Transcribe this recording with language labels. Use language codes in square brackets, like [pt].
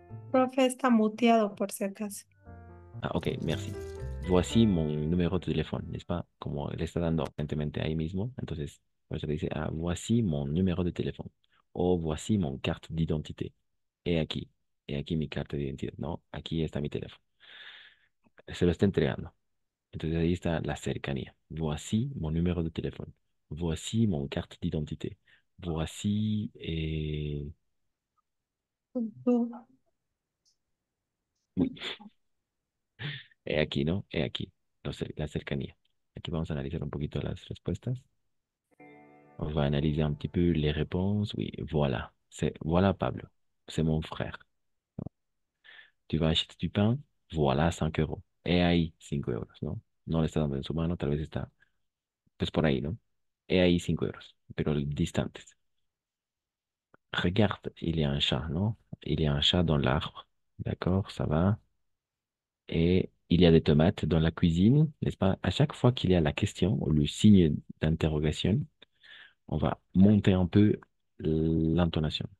[es] Profe está muteado por si acaso. [fr] Ah, ok, merci. Voici mon numéro de téléphone, n'est-ce pas? [es] Como le está dando aparentemente ahí mismo, entonces, por eso dice, ah, [fr] voici mon numéro de téléphone. O voici mon carte d'identité. [es] He aquí. He aquí mi carta de identidad. No, aquí está mi teléfono. Se lo está entregando. Entonces ahí está la cercanía. [fr] Voici mon numéro de téléphone. Voici mon carte d'identité. Voici. [es] Oui, he aquí, ¿no? He aquí. La cercanía. Aquí vamos a analizar un poquito las respuestas. [fr] On va analyser un petit peu les réponses. Oui, voilà. Voilà, Pablo. C'est mon frère. Tu vas acheter du pain. Voilà, 5 euros. [es] He ahí 5 euros, ¿no? No le está dando en su mano, tal vez está, pues por ahí, ¿no? He ahí 5 euros, pero distantes. [fr] Regarde, il y a un chat, non? Il y a un chat dans l'arbre. D'accord, ça va. Et il y a des tomates dans la cuisine, n'est-ce pas? À chaque fois qu'il y a la question ou le signe d'interrogation, on va monter un peu l'intonation.